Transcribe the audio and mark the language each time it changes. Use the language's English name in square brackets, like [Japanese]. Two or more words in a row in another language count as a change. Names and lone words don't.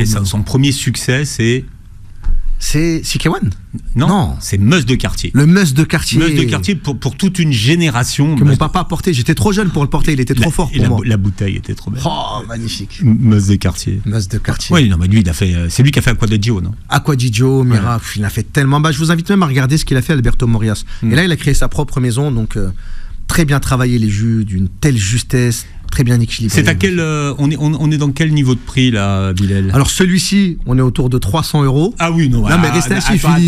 [French] Son premier succès, c'est Sikewan. Non, c'est Meuse de quartier. Le Meuse de quartier. Meuse de quartier pour toute une génération. Que mon papa a porté. J'étais trop jeune pour le porter. Il était trop fort pour moi. La bouteille était trop belle. Oh, magnifique. Meuse de quartier. Meuse de quartier. Oui, non, mais lui, c'est lui qui a fait Acqua di Gio, non? Acqua di Gio, Miracle. Il a fait tellement. Je vous invite même à regarder ce qu'il a fait, Alberto Morias. Et là, il a créé sa propre maison. Donc, très bien travaillé les jus, d'une telle justesse. Très bien équilibré. C'est à quel on est dans quel niveau de prix là, Bilal? Alors celui-ci, on est autour de 300 €. Ah oui, non. Non mais restez assis, Philippe.